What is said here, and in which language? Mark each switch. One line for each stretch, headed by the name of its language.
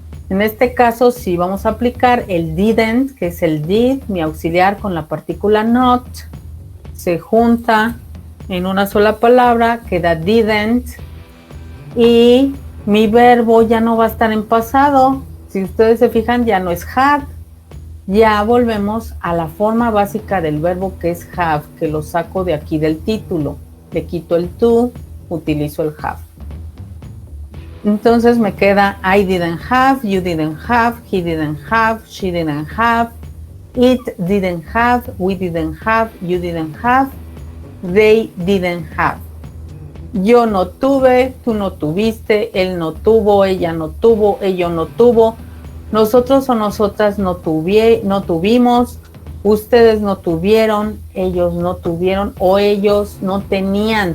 Spanish: En este caso sí vamos a aplicar el didn't, que es el did, mi auxiliar con la partícula not, se junta en una sola palabra, queda didn't, y mi verbo ya no va a estar en pasado. Si ustedes se fijan, ya no es had. Ya volvemos a la forma básica del verbo, que es have, que lo saco de aquí del título. Le quito el to, utilizo el have. Entonces me queda
English: I didn't have, you didn't have, he didn't have, she didn't have, it didn't have, we didn't have, you didn't have, they didn't have.
Spanish: Yo no tuve, tú no tuviste, él no tuvo, ella no tuvo, ello no tuvo, nosotros o nosotras no tuvimos, ustedes no tuvieron, ellos no tuvieron o ellos no tenían.